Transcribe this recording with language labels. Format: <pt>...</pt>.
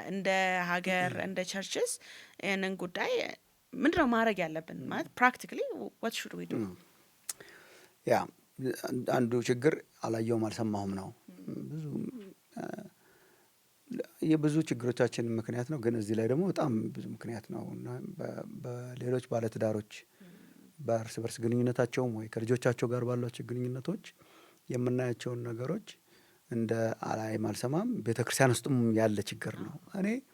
<am>እንደ ሀገር እንደ ቸርችስ ይህንን ጉዳይ ምንድን ነው ማድረግ ያለብን? ማለት</am> <en>ፕራክቲካሊ what should we do?</en> <am>ያ አንዱ ችግር አላየውም አልሰማሁም ነው። የብዙ ችግሮቻችን ምክንያት ነው። ግን እዚህ ላይ ደግሞ በጣም ብዙ ምክንያት ነው እና በሌሎች ባለትዳሮች በእርስ በርስ ግንኙነታቸውም ወይ ከልጆቻቸው ጋር ባሏቸው ግንኙነቶች የምናያቸውን ነገሮች እንደ አላይም አልሰማም ቤተክርስቲያን ውስጥም ያለ ችግር ነው። እኔ</am>